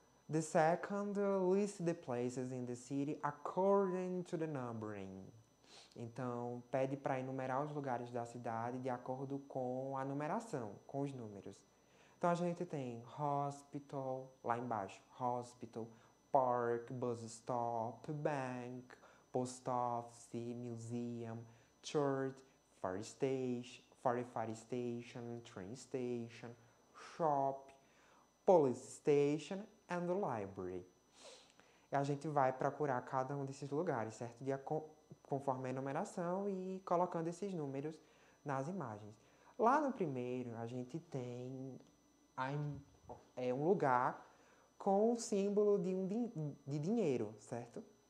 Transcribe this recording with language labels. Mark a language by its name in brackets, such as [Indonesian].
[English] The second, list the places in the city according to the numbering. [Portuguese] Então, pede para enumerar os lugares da cidade de acordo com a numeração, com os números. Então, a gente tem hospital, lá embaixo, hospital, park, bus stop, bank, post office, museum, church, fire station, train station, shop, police station and the library. E a gente vai procurar cada um desses lugares, certo? Conforme a numeração e colocando esses números nas imagens. Lá no primeiro, a gente tem um lugar com o símbolo de dinheiro, certo?